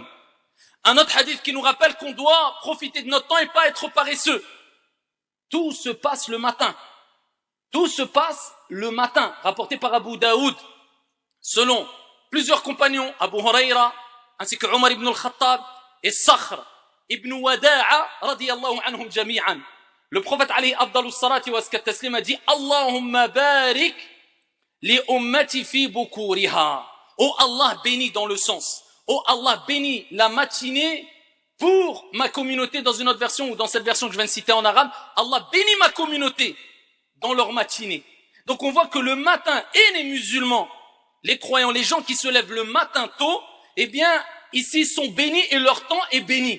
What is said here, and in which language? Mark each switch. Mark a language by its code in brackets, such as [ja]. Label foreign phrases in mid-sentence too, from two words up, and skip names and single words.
[fr] Un autre hadith qui nous rappelle qu'on doit profiter de notre temps et pas être paresseux. Tout se passe le matin. Tout se passe le matin. Rapporté par Abu Daoud, selon plusieurs compagnons, Abu Huraira, ainsi que Omar ibn al-Khattab et Sakhr ibn Wada'a [ar] رضي الله عنهم جميعا. [fr] Le prophète [ar] عليه أفضل الصلاة وأزكى التسليم [fr] a dit [ar] اللهم بارك لأمتي في بكورها. [fr] Oh Allah bénis dans le sens. Oh Allah bénis la matinée pour ma communauté dans une autre version ou dans cette version que je viens de citer en arabe. Allah bénis ma communauté dans leur matinée. Donc on voit que le matin et les musulmans, les croyants, les gens qui se lèvent le matin tôt, eh bien, ici, sont bénis et leur temps est béni.